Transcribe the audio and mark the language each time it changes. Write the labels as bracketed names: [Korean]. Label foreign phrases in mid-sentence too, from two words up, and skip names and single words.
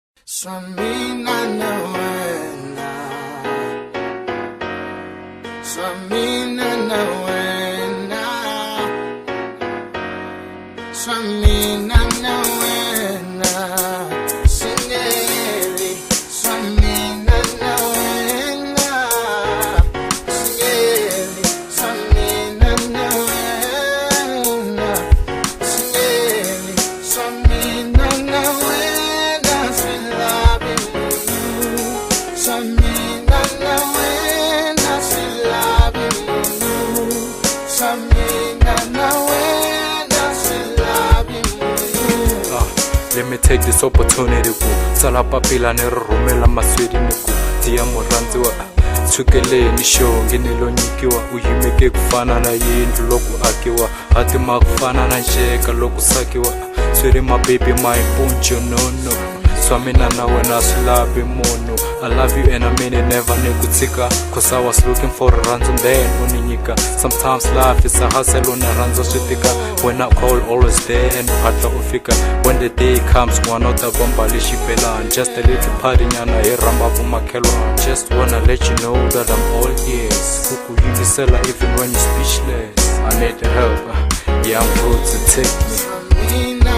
[Tsonga] Swamina nawena, Swamina nawena, Swamina nawena, Singeli, Swamina nawena, Singeli, Swamina nawena, Singeli, Swamina nawena. [English] Let me take this opportunity [Tsonga] ku tsala papila ni rhumela maswedi ni ku tiya murhandziwa tshukeleni xonge ni lo nyikiwa u yimeke ku fana na yindlu loko akiwa hatima ku fana na nceka loko sakiwa swiri mababy [English] my punch [Tsonga] no Swamina na wena swilavi munhu [English] I love you and I mean it never [Tsonga] ni ku tshika [English] cause I was looking for a rhandzu then [Tsonga] uni nyika [English] sometimes life is a hustle [Tsonga] una rhandza swi tika [English] when I call always there and [Tsonga] hatla u fika [English] when the day comes [Tsonga] n'wana ta bomba lexibelani [English] just a little party [Tsonga] nyana hi rhamba vumakhelwana [English] just wanna let you know that I'm all ears [Tsonga] ku ku yingisela [English] even when you're speechless I need help yeah I'm good to take me